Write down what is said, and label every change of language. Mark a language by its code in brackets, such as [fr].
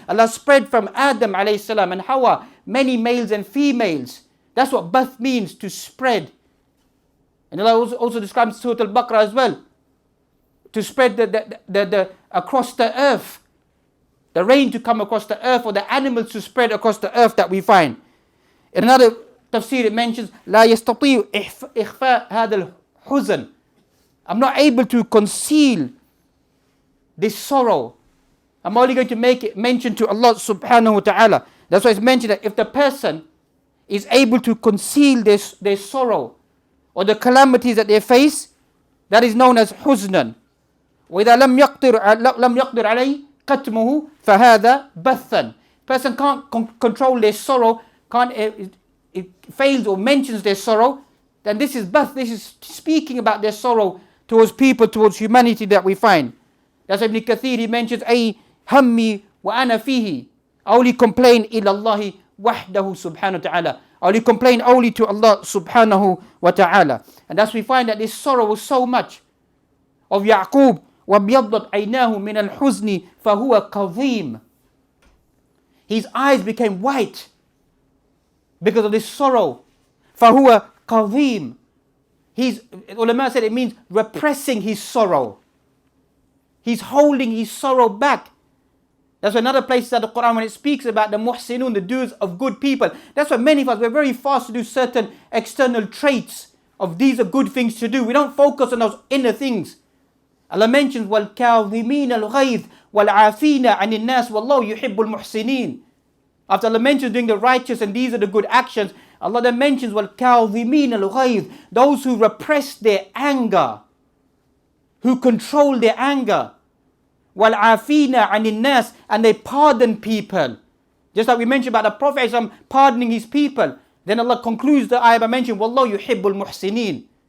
[en] Allah spread from Adam alayhi salam and Hawa many males and females. That's what bath means, to spread. And Allah also describes Surah Al-Baqarah as well, to spread the across the earth, the rain to come across the earth, or the animals to spread across the earth that we find. In another [ar] tafsir [en] it mentions [ar] لا يستطيع إخفاء هذا الحزن. [en] I'm not able to conceal this sorrow. I'm only going to make it mention to Allah subhanahu wa ta'ala. That's why it's mentioned that if the person is able to conceal their sorrow or the calamities that they face, that is known as huznan. [ar] وإذا لم يقدر عليه قتمه فهذا بثا. [en] Person can't control their sorrow, it fails or mentions their sorrow, then this is bath, this is speaking about their sorrow towards people, towards humanity that we find. That's Ibn Kathir, he mentions [ar] أي همي وأنا فيه. [en] I only complain [ar] إلى الله وحده سبحانه وتعالى. [en] I only complain only to Allah subhanahu wa ta'ala. And thus we find that this sorrow was so much of Yaqub. [ar] وَبْيَضَّتْ عَيْنَاهُ مِنَ الْحُزْنِ فَهُوَ كَظِيمٌ. [en] His eyes became white because of this sorrow. [ar] فَهُوَ كَظِيمٌ. [en] Ulama said it means repressing his sorrow. He's holding his sorrow back. That's another place in the Quran when it speaks about the muhsinun, the doers of good people. That's why many of us, we're very fast to do certain external traits of these are good things to do. We don't focus on those inner things. Allah mentions [ar] وَالْكَاظِمِينَ الْغَيْظِ وَالْعَافِينَ عَنِ النَّاسِ وَاللَّهُ يُحِبُّ الْمُحْسِنِينَ. [en] After Allah mentions doing the righteous and these are the good actions, Allah then mentions [ar] وَالْكَاظِمِينَ الْغَيْظِ, [en] those who repress their anger, who control their anger. [ar] وَالْعَافِينَ عَنِ النَّاسِ, [en] and they pardon people. Just like we mentioned about the Prophet pardoning his people. Then Allah concludes the ayah by mentioning [ar] وَاللَّهُ يُحِبُّ الْمُحْسِنِينَ.